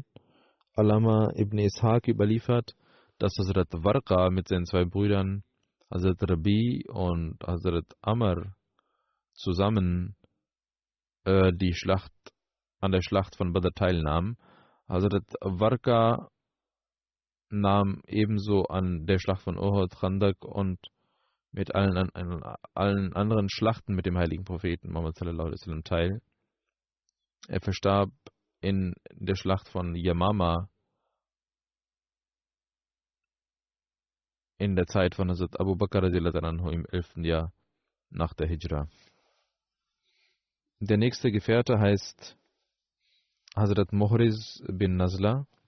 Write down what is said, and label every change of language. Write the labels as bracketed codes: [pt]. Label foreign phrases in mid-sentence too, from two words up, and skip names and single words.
[de] Allama ibn Ishaq überliefert, dass Hazrat Warqa mit seinen 2 Brüdern Hazrat Rabi und Hazrat Amr zusammen an der Schlacht von Badr teilnahmen. Hazrat Warqa nahm ebenso an der Schlacht von Uhud, Khandak und mit allen anderen Schlachten mit dem heiligen Propheten Muhammad [ar] صلى الله عليه وسلم [de] teil. Er verstarb in der Schlacht von Yamama in der Zeit von Hazrat Abu Bakr [ar] رضي الله عنه [de] im 11. Jahr nach der Hijra. Der nächste Gefährte heißt Hazrat Muhriz bin Nazla.